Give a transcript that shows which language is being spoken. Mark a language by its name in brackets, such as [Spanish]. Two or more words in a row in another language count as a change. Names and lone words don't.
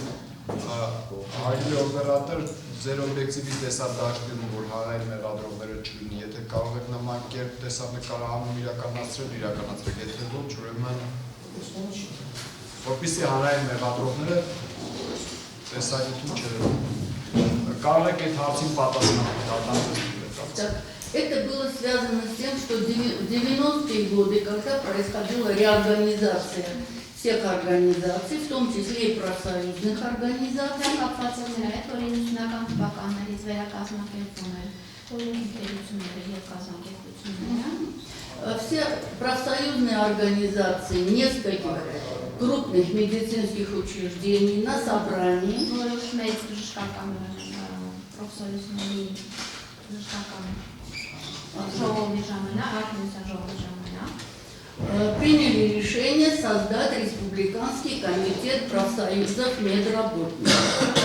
[Armenian] Հայտնի օպերատոր ձեր օբյեկտիվի տեսադաշտում, որ հանրային մեղադրողները չլինի, եթե կարող եք նման կերպ տեսանկարահանում իրականացրեք, եթե ոչ, ուրեմն որպեսզի հանրային մեղադրողները տեսակետում չլինեն։ Կարող եք այդ հարցին պատասխանել դատանցից։ [Russian] Это было связано с тем, что в 90-е годы, когда происходила реорганизация всех организаций, в том числе и профсоюзных организаций, все профсоюзные организации нескольких крупных медицинских учреждений на собрании приняли решение создать Республиканский комитет профсоюзов медработников.